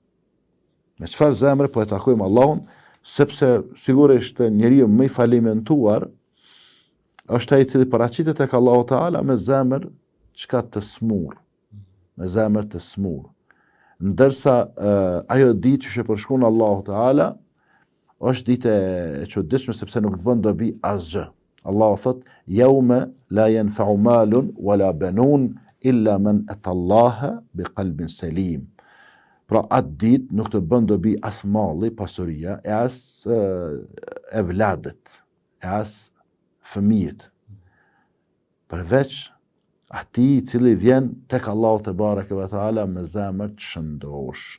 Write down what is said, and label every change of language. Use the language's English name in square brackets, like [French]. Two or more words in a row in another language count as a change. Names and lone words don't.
[Albanian] Me çfarë zemre po e takojmë Allahun, sepse sigurisht njeriu më i falimentuar është ai i cili paraqitet tek Allahu Teala me zemër çka të smur, me zemër të smur. Ndërsa ajo ditë që përshkon Allahu Teala është ditë e çuditshme sepse nuk të bën dobi asgjë. Allahu thot: [Arabic] "يوم لا ينفع مال ولا بنون إلا من أتى الله بقلب سليم." [Albanian] Pra atë ditë nuk të bën dobi as malli, pasuria, e as evladet, e as fëmijët. Përveç atij I cili vjen tek Allahu [Arabic] تبارك وتعالى [Albanian] me zemër të shëndosh.